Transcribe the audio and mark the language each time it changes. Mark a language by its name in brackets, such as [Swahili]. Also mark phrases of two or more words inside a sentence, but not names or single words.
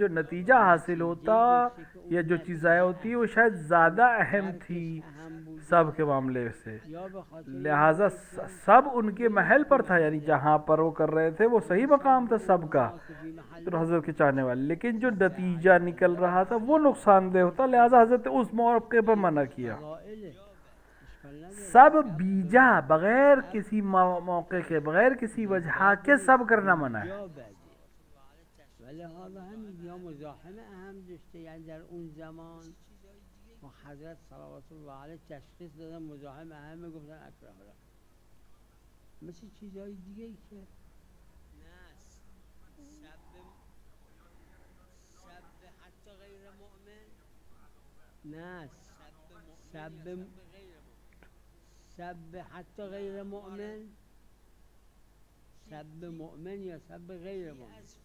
[Urdu] نتیجہ حاصل ہوتا یا جو چیز ضائع ہوتی وہ شاید زیادہ اہم تھی سب کے معاملے سے، لہٰذا سب ان کے محل پر تھا، یعنی جہاں پر وہ کر رہے تھے وہ صحیح مقام تھا سب کا، تو حضرت کے چاہنے والے، لیکن جو نتیجہ نکل رہا تھا وہ نقصان دہ ہوتا، لہٰذا حضرت اس موقع پر منع کیا. سب بیجا بغیر کسی موقع کے، بغیر کسی وجہ کے سب کرنا منع ہے. [Persian] ولی حالا همین یا مزاحم اهم داشته، یعنی در اون زمان و حضرت [Arabic] صلوات الله علیه [Persian] تشخیص دادن مزاحم اهم، گفتن [Arabic] اکره الله، [Persian] مثل چیزهای دیگه ای که سب حتی غیر مؤمن، نه سب حتی غیر مؤمن، سب مؤمن یا سب غیر مؤمن.